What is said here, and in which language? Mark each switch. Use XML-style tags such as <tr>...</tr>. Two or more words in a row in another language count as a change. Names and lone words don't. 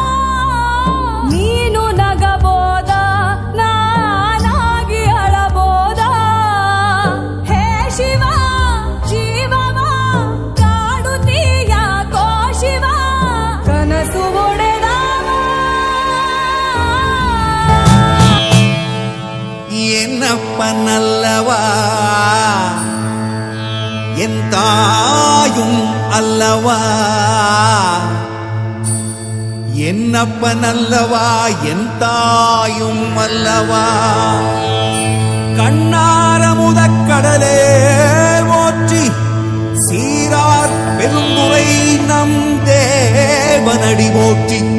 <kn>ನೀನು ನಗಬೋದ ನಾನಾಗಿ ಅಳಬೋದ ಹೇ ಶಿವ ಜೀವವ ಕಾಡುತ್ತೀಯ ಕೋ ಶಿವ ಕನಸು ಒಡೆದವ</kn> <ta>என்னப்பனல்லவா என் தாயும் அல்லவா என்னப்பனல்லவா என் தாயும் அல்லவா கண்ணார முதக்கடலே போற்றி சீரார் பெருந்துரை நம் தேவனடி போற்றி</ta>